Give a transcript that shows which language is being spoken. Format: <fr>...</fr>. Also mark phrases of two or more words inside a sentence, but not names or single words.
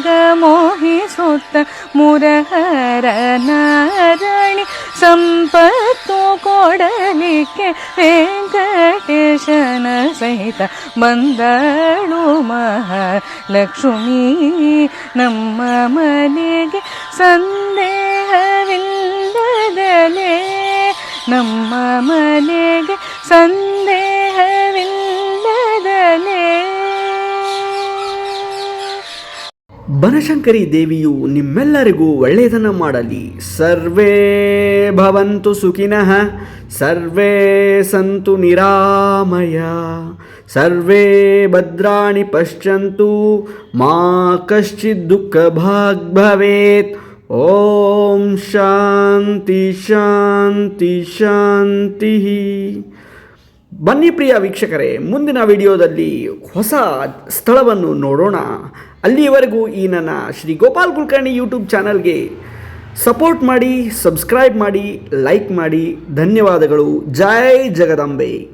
<kn>ಮೋಹಿಸುತ್ತ ಮುರಹರ ನಾರಾಯಣಿ ಸಂಪತ್ತು ಕೊಡಲಿಕ್ಕೆ ವೆಂಕಟೇಶನ ಸಹಿತ ಬಂದಳು ಮಹಾಲಕ್ಷ್ಮೀ ನಮ್ಮ ಮನೆಗೆ ಸಂದೇಹವಿಲ್ಲದಲೇ ನಮ್ಮ ಮನೆಗೆ ಸಂದೇಹವಿಲ್ಲದಲೇ. ಬನಶಂಕರಿ ದೇವಿಯು ನಿಮ್ಮೆಲ್ಲರಿಗೂ ಒಳ್ಳೆಯದನ್ನು ಮಾಡಲಿ.</kn> <sa>ಸರ್ವೇ ಭವಂತು ಸುಖಿನಃ, ಸರ್ವೇ ಸಂತು ನಿರಾಮಯ, ಸರ್ವೇ ಭದ್ರಾಣಿ ಪಶ್ಯಂತು, ಮಾ ಕಶ್ಚಿತ್ ದುಃಖ ಭಾಗ್ ಭವೇತ್. ಓಂ ಶಾಂತಿ ಶಾಂತಿ ಶಾಂತಿ.</sa> <kn>ಬನ್ನಿ ಪ್ರಿಯ ವೀಕ್ಷಕರೇ, ಮುಂದಿನ ವಿಡಿಯೋದಲ್ಲಿ ಹೊಸ ಸ್ಥಳವನ್ನು ನೋಡೋಣ. ಅಲ್ಲಿಯವರೆಗೂ ಈ ನನ್ನ ಶ್ರೀ ಗೋಪಾಲ್ ಕುಲಕರ್ಣಿ ಯೂಟ್ಯೂಬ್ ಚಾನಲ್ಗೆ ಸಪೋರ್ಟ್ ಮಾಡಿ, ಸಬ್ಸ್ಕ್ರೈಬ್ ಮಾಡಿ, ಲೈಕ್ ಮಾಡಿ. ಧನ್ಯವಾದಗಳು. ಜೈ ಜಗದಂಬೆ.</kn>